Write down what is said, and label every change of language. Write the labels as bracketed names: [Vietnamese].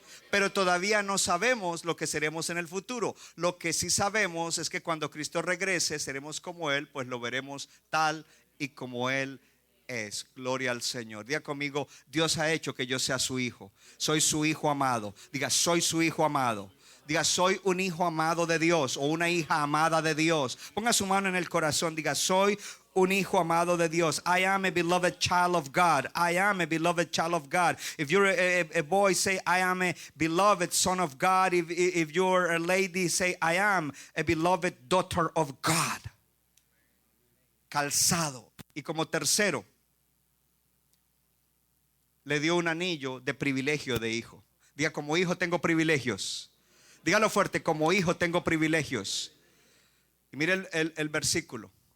[Spanish] Pero todavía no sabemos lo que seremos en el futuro. Lo que sí sabemos es que cuando Cristo regrese seremos como Él, pues lo veremos tal y como Él es. Gloria al Señor. Diga conmigo: Dios ha hecho que yo sea su hijo. Soy su hijo amado. Diga: soy su hijo amado. Diga: soy un hijo amado de Dios, o una hija amada de Dios. Ponga su mano en el corazón. Diga: soy un hijo amado de Dios. [English] I am a beloved child of God. I am a beloved child of God. If you're a boy, say I am a beloved son of God. If you're a lady, say I am a beloved daughter of God. [Spanish] Calzado. Y como tercero, le dio un anillo de privilegio de hijo. Diga: como hijo tengo privilegios. Dígalo fuerte: como hijo tengo privilegios. Y mire el versículo.